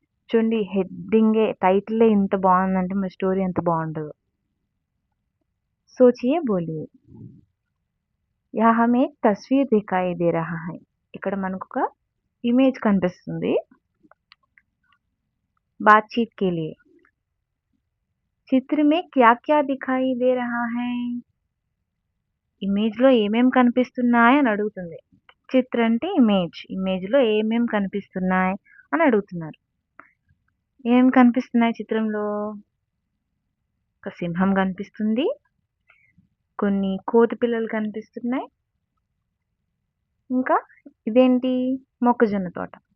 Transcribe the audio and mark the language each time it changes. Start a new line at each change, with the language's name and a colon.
Telugu: చూడండి, హెడ్డింగే టైటిలే ఇంత బాగుందంటే మన స్టోరీ ఎంత బాగుంటుందో.
Hindi: सोचिए बोलिए. यहाँ हमें एक तस्वीर दिखाई दे रहा है.
Telugu: ఇక్కడ మనకు ఒక ఇమేజ్ కనిపిస్తుంది.
Hindi: बातचीत के लिए. చిత్ర में क्या क्या दिखाई दे रहा है.
Telugu: ఇమేజ్ లో ఏమేం కనిపిస్తున్నాయి అని అడుగుతుంది. చిత్ర అంటే ఇమేజ్. ఇమేజ్ లో ఏమేం కనిపిస్తున్నాయి అని అడుగుతున్నారు. ఏం కనిపిస్తున్నాయి చిత్రంలో? ఒక సింహం కనిపిస్తుంది, కొన్ని కోతి పిల్లలు కనిపిస్తున్నాయి, ఇంకా ఇదేంటి? మొక్కజొన్న తోట.